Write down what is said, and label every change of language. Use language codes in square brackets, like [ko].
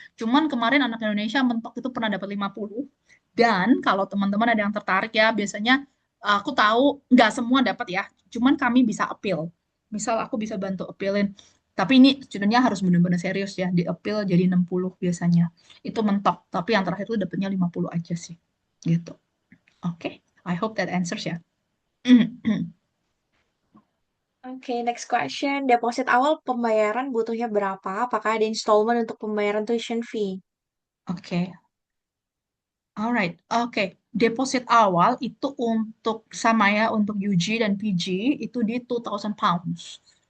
[id] Cuman kemarin anak Indonesia mentok itu pernah dapat 50. Dan kalau teman-teman ada yang tertarik ya, biasanya aku tahu nggak semua dapat ya. Cuman kami bisa appeal. Misal aku bisa bantu appealin, tapi ini studentnya harus benar-benar serius ya, di appeal jadi 60 biasanya. Itu mentok, tapi yang terakhir itu dapatnya 50 aja sih. Gitu. [en] Oke, I hope that answers ya. Oke, next question. [id] Deposit awal pembayaran butuhnya berapa? Apakah ada installment untuk pembayaran tuition fee? Oke. [en] Alright, [id] oke. Deposit awal itu untuk sama ya, untuk UG dan PG itu di 2,000 pounds.